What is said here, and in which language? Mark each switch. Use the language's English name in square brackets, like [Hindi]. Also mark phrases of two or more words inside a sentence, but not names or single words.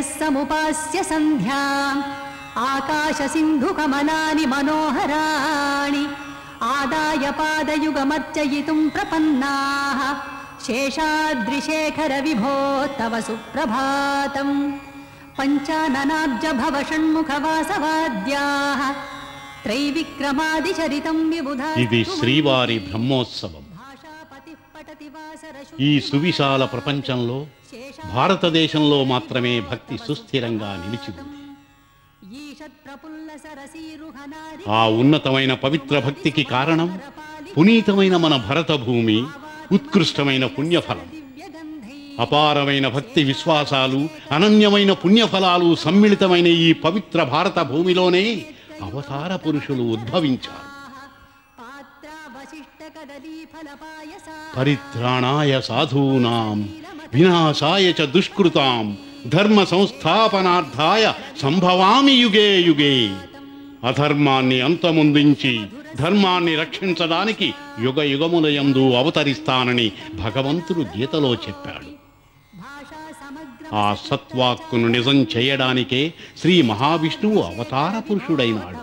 [Sanskrit] समुपास्य सन्ध्याम् आकाशसिन्धुकमलानि मनोहराणि आदाय पादयुगमर्चयितुं प्रपन्नाः शेषाद्रिशेखर विभो तव सुप्रभातम् पञ्चाननाब्ज भव षण्मुखवासवाद्याः त्रैविक्रमादिचरितं विबुधा [Telugu] ఇది శ్రీవారి బ్రహ్మోత్సవం. ఈ సువిశాల ప్రపంచంలో భారతదేశంలో మాత్రమే భక్తి సుస్థిరంగా నిలిచి ఉంది. ఆ ఉన్నతమైన పవిత్ర భక్తికి కారణం పునీతమైన మన భరత భూమి, ఉత్కృష్టమైన పుణ్యఫలం. అపారమైన భక్తి విశ్వాసాలు, అనన్యమైన పుణ్యఫలాలు సమ్మిళితమైన ఈ పవిత్ర భారత భూమిలోనే అవతార పురుషులు ఉద్భవించారు. [Sanskrit] పరిత్రాణాయ సాధూనాం వినాశాయ చ దుష్కృతాం ధర్మ సంస్థాపనార్థాయ సంభవామి యుగే యుగే. [Telugu] అధర్మాన్ని అంతమొందించి ధర్మాన్ని రక్షించడానికి యుగ యుగములయందు అవతరిస్తానని భగవంతుడు గీతలో చెప్పాడు. ఆ సత్వాక్కును నిజం చేయడానికే శ్రీ మహావిష్ణువు అవతార పురుషుడైనాడు.